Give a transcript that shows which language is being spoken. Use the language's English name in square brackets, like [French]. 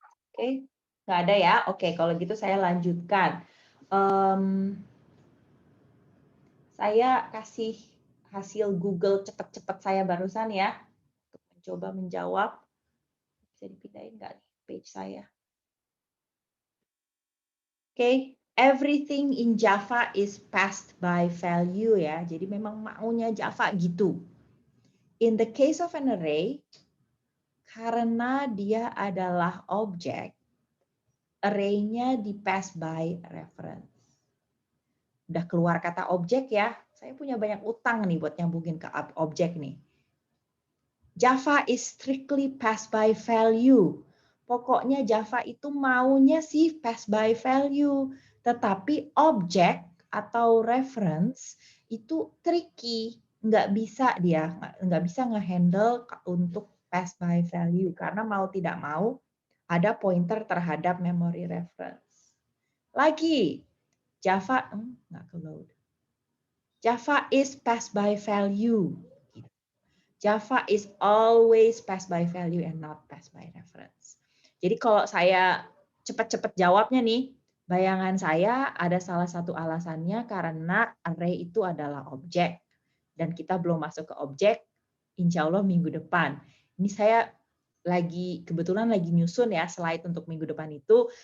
[Indonesian] Oke, nggak ada ya. Oke, kalau gitu saya lanjutkan. Saya kasih hasil Google cepat-cepat saya barusan ya, untuk mencoba menjawab. Bisa dipindahin nggak nih page saya? [English] Oke, everything in Java is passed by value ya. [Indonesian] Jadi memang maunya Java gitu. [English] In the case of an array, [Indonesian] karena dia adalah objek, array-nya di pass by reference. Udah keluar kata objek ya, Saya punya banyak utang nih buat nyambungin ke objek nih. [English] Java is strictly pass by value. [Indonesian] Pokoknya Java itu maunya sih pass by value, tetapi objek atau reference itu tricky, nggak bisa ngehandle untuk pass by value karena mau tidak mau ada pointer terhadap memory reference. Lagi Java nggak ke load. [English] Java is pass by value. Java is always pass by value and not pass by reference. [Indonesian] Jadi kalau saya cepat-cepat jawabnya nih, bayangan saya ada salah satu alasannya karena array itu adalah objek. Dan kita belum masuk ke objek, insya Allah minggu depan. Ini saya kebetulan lagi nyusun ya slide untuk minggu depan itu.